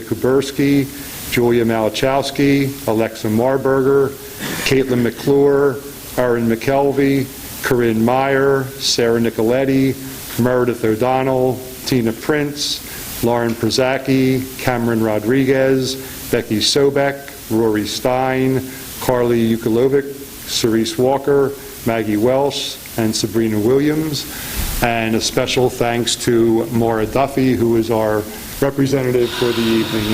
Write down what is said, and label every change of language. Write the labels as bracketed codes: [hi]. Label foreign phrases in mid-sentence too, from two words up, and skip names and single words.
[en] Kuberski, Julia Malachowski, Alexa Marburger, Caitlin McClure, Erin McKelvey, Corinne Meyer, Sarah Nicoletti, Meredith O'Donnell, Tina Prince, Lauren Przaki, Cameron Rodriguez, Becky Sobek, Rory Stein, Carly Ukulovic, Cerise Walker, Maggie Welsh, and Sabrina Williams. And a special thanks to Maura Duffy, who is our representative for the evening.